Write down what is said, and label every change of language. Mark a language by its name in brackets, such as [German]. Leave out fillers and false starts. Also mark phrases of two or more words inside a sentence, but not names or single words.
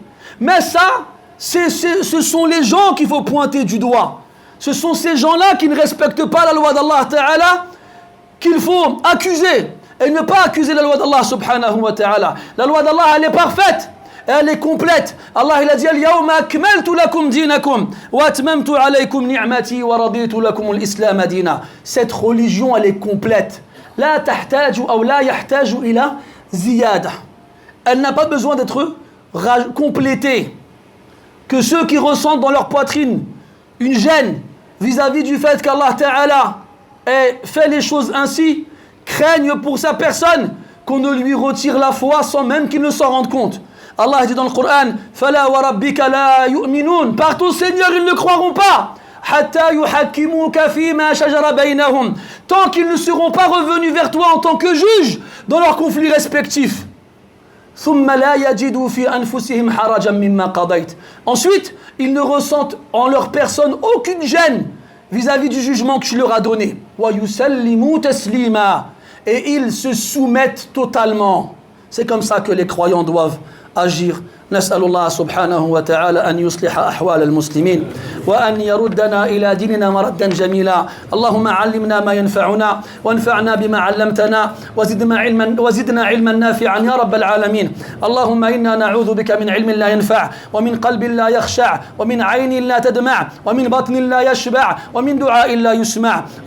[French] Mais ça, ce sont les gens qu'il faut pointer du doigt. Ce sont ces gens-là qui ne respectent pas la loi d' [Arabic] الله تعالى [French] qu'il faut accuser. Et ne pas accuser la loi d' [Arabic] الله سبحانه وتعالى. [French] La loi d'Allah, elle est parfaite. Elle est complète. Allah, il a dit [Arabic] اليوم أكملت لكم دينكم وأتممت عليكم نعمتي ورضيت لكم الإسلام دينا. [French] Cette religion, elle est complète. [Arabic] لا تحتاج أو لا يحتاج إلى زيادة. [French] Elle n'a pas besoin d'être complétée. Que ceux qui ressentent dans leur poitrine une gêne vis-à-vis du fait qu' [Arabic] الله تعالى [French] ait fait les choses ainsi, craignent pour sa personne qu'on ne lui retire la foi sans même qu'il ne s'en rende compte. Allah dit dans le Coran [Arabic] فلا وربك لا يؤمنون. [French] Par ton Seigneur, ils ne croiront pas. [Arabic] حتى يحكموك فيما شجر بينهم. [French] Tant qu'ils ne seront pas revenus vers toi en tant que juge dans leurs conflits respectifs. [Arabic] ثم لا يجدوا في أنفسهم حرجا مما قضيت. [French] Ensuite, ils ne ressentent en leur personne aucune gêne vis-à-vis du jugement que tu leur as donné. [Arabic] ويسلموا تسليما. [French] Et ils se soumettent totalement. C'est comme ça que les croyants doivent agir. [Arabic] نسأل الله سبحانه وتعالى أن يصلح أحوال المسلمين وأن يردنا إلى ديننا مردا جميلا. اللهم علمنا ما ينفعنا وانفعنا بما علمتنا وزدنا علما نافعا يا رب العالمين. اللهم إنا نعوذ بك من علم لا ينفع ومن قلب لا يخشع ومن عين لا تدمع ومن بطن لا يشبع ومن دعاء لا يسمع.